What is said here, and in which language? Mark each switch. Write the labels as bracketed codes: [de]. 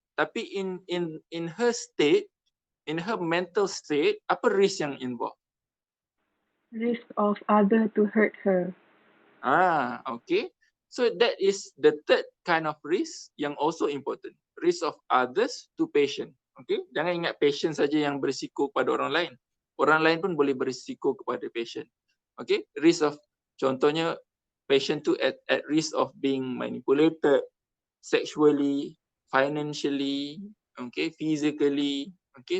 [ms] Tapi [en] in her state, in her mental state, [ms] apa [en] risk [ms] yang [en] involved? Risk of other to hurt her. Okay. So that is the third kind of risk [ms] yang [en] also important. Risk of others to patient. [ms] Okay. Jangan ingat patient saja yang berisiko kepada orang lain. Orang lain pun boleh berisiko kepada patient. Okay. [en] Risk of, [ms] contohnya [en] patient [ms] tu [en] at risk of being manipulated sexually, financially, okay, physically. Okay.